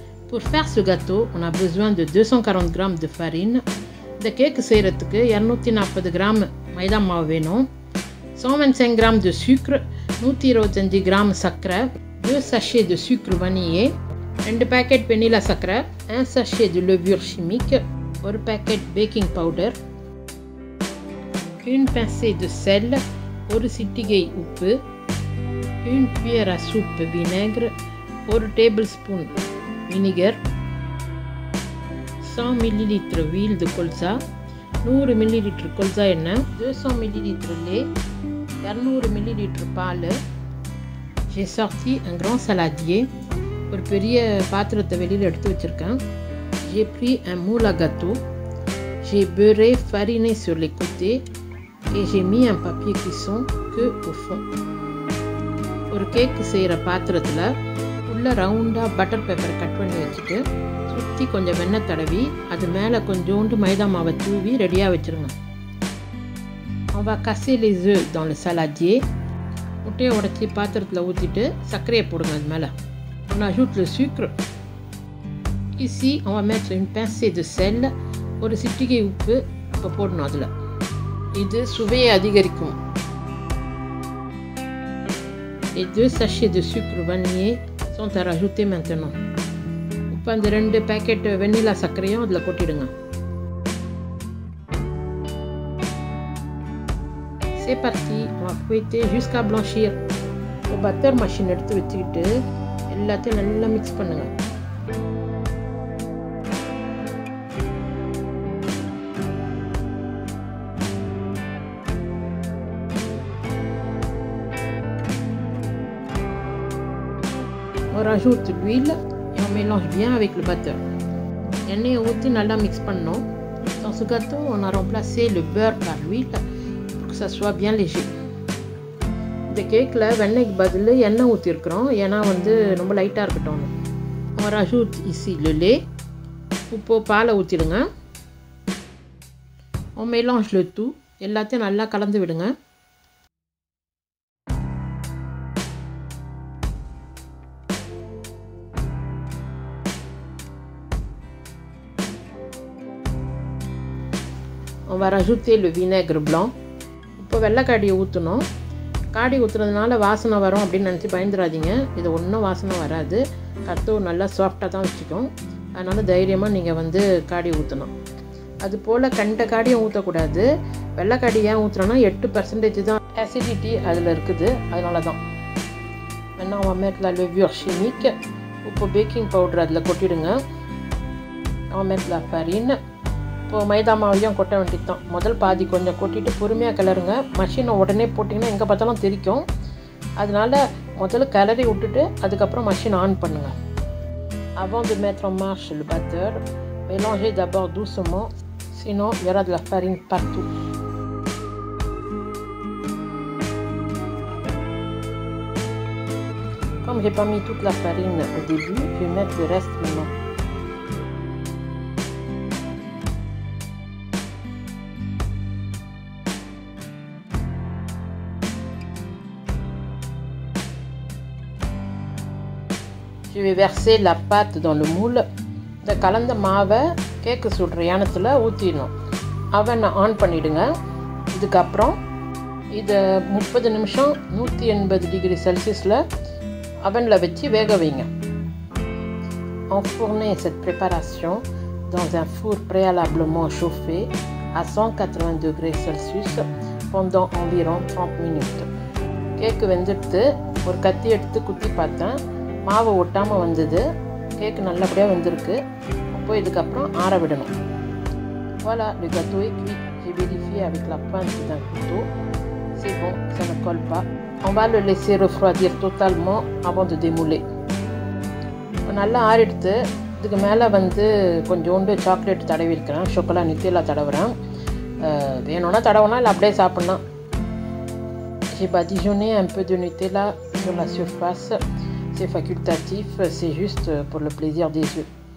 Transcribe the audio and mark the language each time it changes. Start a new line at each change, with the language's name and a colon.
French: Pour faire ce gâteau, on a besoin de 240 g de farine.
Tamil: De cake செய்யறதுக்கு 240 g மைதா மாவு வேணும்.
French: 125 g de sucre,
Tamil: 125 g சர்க்கரை,
French: 2 sachets de sucre vanillé,
Tamil: 2 paquets vanilla சர்க்கரை,
French: 1 sachet de levure chimique, 1 paquet baking powder, une pincée de sel,
Tamil: 1 சிட்டிகை உப்பு,
French: une cuillère à soupe vinaigre,
English: 1 tablespoon vinegar,
French: 100 ml huile de colza,
Tamil: 100 ml colza எண்ணெய்,
French: 200 ml lait,
Tamil: 200 ml பால்.
French: J'ai sorti un grand saladier,
Tamil: ஒரு பெரிய பாத்திரத்தை வெளியில் எடுத்து வச்சிருக்கேன்.
French: J'ai pris un moule à gâteau, j'ai beurré fariné sur les côtés et j'ai mis un papier cuisson que au fond.
Tamil: ஒரு cake செய்கிற பாத்திரத்தில் உள்ள ரவுண்டாக பட்டர் பேப்பரை கட் பண்ணி வச்சுட்டு சுற்றி கொஞ்சம் வெண்ணெய் தடவி அது மேலே கொஞ்சோண்டு மைதா மாவை தூவி ரெடியாக வச்சுருங்க.
French: On va casser les œufs dans le saladier.
Tamil: முட்டையை உடச்சி பாத்திரத்தில் ஊற்றிட்டு சர்க்கரையை போடுங்க அது மேலே.
French: On ajoute le sucre. Ici on va mettre une pincée de sel.
Tamil: ஒரு சிட்டிகை உப்பு இப்போ போடணும் அதில். இது சுவையை அதிகரிக்கும்.
French: Les 2 sachets de sucre vanillé sont à rajouter maintenant.
Tamil: இப்போ அந்த 2 பேக்கெட் வெண்ணிலா சர்க்கரையும் அதில் கொட்டிடுங்க.
French: C'est parti, on va fouetter jusqu'à blanchir.
Tamil: இப்போ பட்டர் மஷின் எடுத்து வச்சுக்கிட்டு எல்லாத்தையும் நல்லா மிக்ஸ் பண்ணுங்க.
French: On rajoute l'huile et on mélange bien avec le batteur.
Tamil: எண்ணெயை ஊற்றி நல்லா மிக்ஸ் பண்ணோம்.
French: Dans ce gâteau, on a remplacé le beurre par l'huile pour que ça soit bien léger.
Tamil: இந்த கேக்கில் வெண்ணெய்க்கு பதில் எண்ணெய் ஊற்றிருக்கிறோம், ஏன்னா ரொம்ப லைட்டாக இருக்கட்டும்.
French: On rajoute ici le lait.
Tamil: இப்போ பாலை ஊற்றிடுங்க.
French: On mélange le tout.
Tamil: எல்லாத்தையும் நல்லா கலந்து விடுங்க.
French: On va rajouter le vinaigre blanc.
Tamil: இப்போ வெள்ளைக்காடியை ஊற்றணும். காடி ஊற்றுறதுனால வாசனை வரும் அப்படின்னு நினச்சி பயந்துடாதீங்க. இது ஒன்றும் வாசனை வராது. கத்தோ நல்லா சாஃப்டாக தான் வச்சுக்கும். அதனால் தைரியமாக நீங்கள் காடி ஊற்றணும். அதுபோல் கண்ட காடியும் ஊற்றக்கூடாது. வெள்ளைக்காடி ஏன் ஊற்றுறோன்னா 8% தான் அசிடிட்டி அதில் இருக்குது, அதனால தான்.
French: maintenant on va mettre la levure chimique.
Tamil: இப்போ பேக்கிங் பவுடர் அதில் கொட்டிடுங்க.
French: on va mettre la farine.
Tamil: இப்போ மைதா மாவையும் கொட்ட வேண்டியது தான். முதல் பாதி கொஞ்சம் கொட்டிட்டு பொறுமையாக கிளறுங்க. மஷினை உடனே போட்டிங்கன்னா எங்கே பார்த்தாலும் தெரிக்கும். அதனால் முதல்ல கிளறி விட்டுட்டு அதுக்கப்புறம் மஷின் ஆன் பண்ணுங்கள்.
French: Avant de mettre en marche le batteur, mélangez d'abord doucement, sinon il y aura de la farine partout. Comme j'ai pas mis toute la farine au début, je vais mettre le reste maintenant. Je vais verser la pâte dans le moule.
Tamil: இந்த கலந்த மாவை கேக்கு சுடுற யானத்தில் ஊற்றிடணும். அவனை on பண்ணிவிடுங்க. இதுக்கப்புறம் இதை 30 நிமிஷம் 180 degree செல்சியஸில் அவனில் வச்சு வேக வைங்க.
French: Enfournez cette préparation dans un four préalablement chauffé à 180 degrés Celsius pendant environ 30 minutes.
Tamil: கேக்கு வெந்துடுத்து. ஒரு கத்தி எடுத்து குத்தி பார்த்தேன், மாவு ஒட்டாமல் வந்தது. கேக்கு நல்லபடியாக வந்திருக்கு. அப்போ இதுக்கப்புறம் ஆற விடணும்.
French: Voilà, le gâteau est cuit. J'ai vérifié avec la pointe d'un couteau. C'est bon, ça ne colle pas. On va le laisser refroidir totalement avant de démouler.
Tamil: நல்லா ஆறிடுத்து. இதுக்கு மேலே வந்து கொஞ்சோண்டு சாக்லேட் தடவிருக்கிறேன், chocolat Nutella தடவுறேன். வேணும்னா தடவலாம், இல்லை அப்படியே சாப்பிட்லாம்.
French: J'ai badigeonné un peu de Nutella sur la surface. C'est facultatif, c'est juste pour le plaisir des yeux.